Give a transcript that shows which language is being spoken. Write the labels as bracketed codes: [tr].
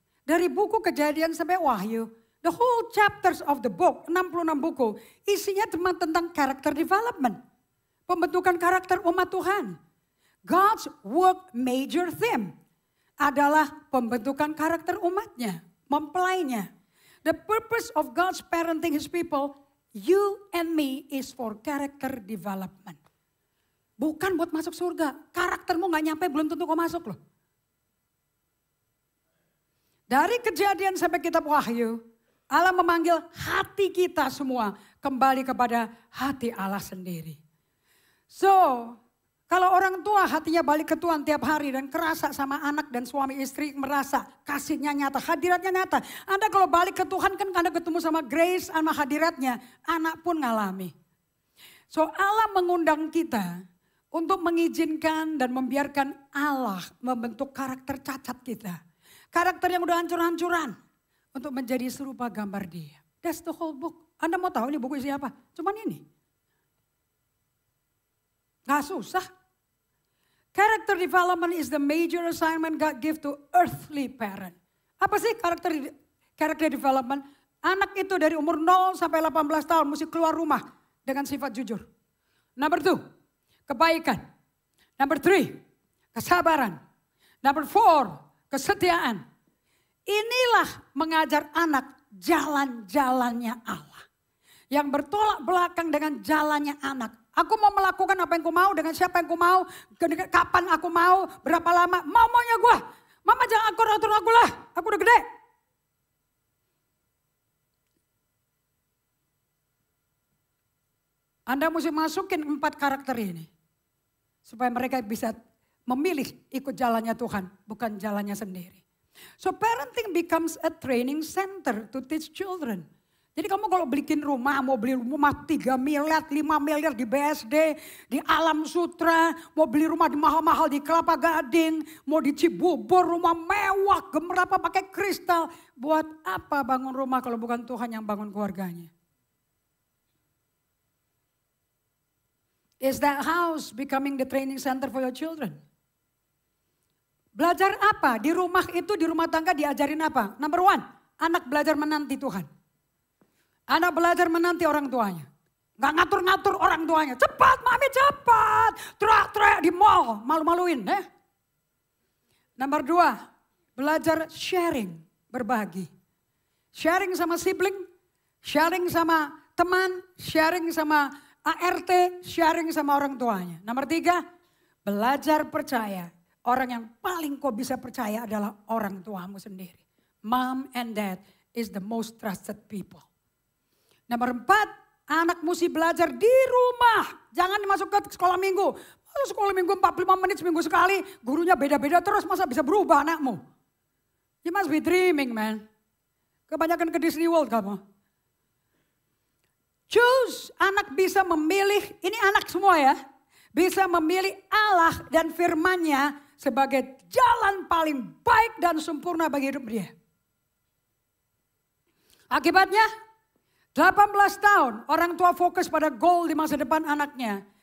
[id] Dari buku Kejadian sampai Wahyu. [en] The whole chapters of the book, 66 buku. [id] Isinya tentang character development. Pembentukan karakter umat Tuhan. [en] God's work major theme [id] adalah pembentukan karakter umatnya. Mempelainya. [en] The purpose of God's parenting his people, you and me, is for character development. [id] Bukan buat masuk surga. Karaktermu gak nyampe belum tentu kau masuk loh. Dari Kejadian sampai kitab Wahyu, Allah memanggil hati kita semua kembali kepada hati Allah sendiri. So, kalau orang tua hatinya balik ke Tuhan tiap hari dan kerasa sama anak dan suami istri merasa kasihnya nyata, hadiratnya nyata. Anda kalau balik ke Tuhan kan Anda ketemu sama grace sama hadiratnya, anak pun ngalami. So Allah mengundang kita untuk mengizinkan dan membiarkan Allah membentuk karakter cacat kita. Karakter yang udah hancur-hancuran untuk menjadi serupa gambar dia. [en] That's the whole book. [id] Anda mau tahu ini buku isi apa? Cuman ini. Gak susah. [en] Character development is the major assignment God give to earthly parent. [id] Apa sih character development? Anak itu dari umur 0 sampai 18 tahun mesti keluar rumah dengan sifat jujur. Number 2, kebaikan. Number 3, kesabaran. Number 4, kesetiaan. Inilah mengajar anak jalan-jalannya Allah. Yang bertolak belakang dengan jalannya anak. Aku mau melakukan apa yang ku mau dengan siapa yang ku mau. Kapan aku mau, berapa lama. Maunya gue. Mama jangan atur aku lah. Aku udah gede. Anda mesti masukin 4 karakter ini. Supaya mereka bisa memilih ikut jalannya Tuhan. Bukan jalannya sendiri. [en] So parenting becomes a training center to teach children. [id] Jadi kamu kalau bikin rumah, mau beli rumah 3 miliar, 5 miliar di BSD, di Alam Sutra, mau beli rumah di mahal-mahal di Kelapa Gading, mau di Cibubur, rumah mewah, gemerlap pakai kristal. Buat apa bangun rumah kalau bukan Tuhan yang bangun keluarganya? [en] Is that house becoming the training center for your children? [id] Belajar apa? Di rumah itu, di rumah tangga diajarin apa? Number one, anak belajar menanti Tuhan. Anak belajar menanti orang tuanya. Gak ngatur-ngatur orang tuanya. Cepat mami cepat. Teriak-teriak di mall. Malu-maluin. Nomor dua. Belajar sharing. Berbagi. Sharing sama sibling. Sharing sama teman. Sharing sama ART. Sharing sama orang tuanya. Nomor tiga. Belajar percaya. Orang yang paling kau bisa percaya adalah orang tuamu sendiri. [en] Mom and dad is the most trusted people. [id] Nomor 4, anak mesti belajar di rumah. Jangan masuk ke sekolah minggu. Sekolah minggu 45 menit seminggu sekali. Gurunya beda-beda terus, masa bisa berubah anakmu? [en] You must be dreaming, man. [id] Kebanyakan ke Disney World kamu. Choose, anak bisa memilih, ini anak semua ya. Bisa memilih Allah dan firman-Nya sebagai jalan paling baik dan sempurna bagi hidup dia. Akibatnya, 18 tahun orang tua fokus pada goal di masa depan anaknya.